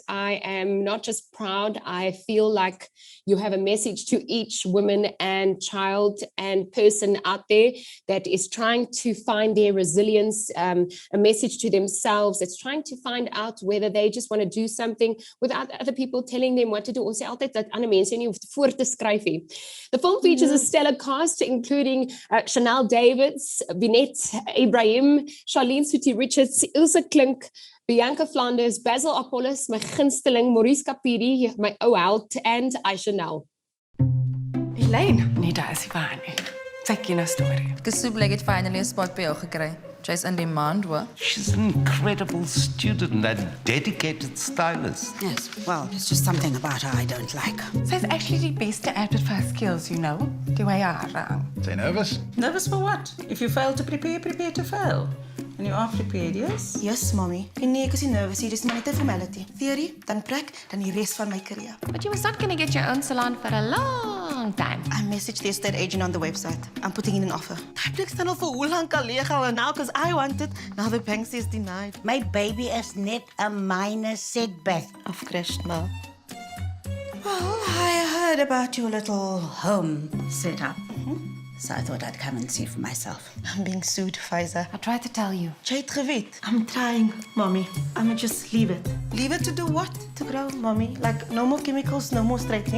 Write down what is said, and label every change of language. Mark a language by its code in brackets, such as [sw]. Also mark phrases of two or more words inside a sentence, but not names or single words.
[en] I am not just proud, I feel like you have a message to each woman and child and person out there that is trying to find their resilience, a message to themselves, that's trying to find out whether they just want to do something without other people telling them what to do. [af] Ons sê altyd dat ander mense nie hoef voor te skryf nie. [en] The film features a stellar cast, including Chanel Davids, Vinette Ibrahim, Charlene Suti Richards, Ilse Klink, Bianca Flanders, Basil Apollos, [af] my gunsteling, [en] Maurice Kapiri, [af] my ou held, [en] and Aisha Nel. [af] Elaine, nee, daar is die waar nie. Sy ken 'n storie. Ek is so bly ek het finally 'n spot by jou gekry. Jy's [en] in demand, [af] hoor. [en] She's an incredible student and dedicated stylist. Yes, well, it's just something about her I don't like. [af] Sy's actually die beste [en] at her skills, you know. [af] Die way haar. [en] Say nervous? Nervous for what? If you fail to prepare, prepare to fail. And you are prepared, yes? Yes, mommy. [af] En nee, ek is nie nervous hier, dis maar net 'n formality. Theory, dan prak, dan die res van my career. [en] But you was not going to get your own salon for a long time. I messaged the estate agent on the website. I'm putting in an offer. [af] Die plek staan al vir hoe lank al leeg [en] and now because I want it, now the bank says denied. [af] My baby is net 'n [en] minor setback. Of Krishna. Well, I heard about your little home setup. So I thought I'd come and see for myself. I'm being sued, Pfizer. I tried to tell you. [af] Jy het geweet. [en] I'm trying, mommy. I'ma just leave it. Leave it to do what? To grow, mommy. Like, no more chemicals, no more straightening.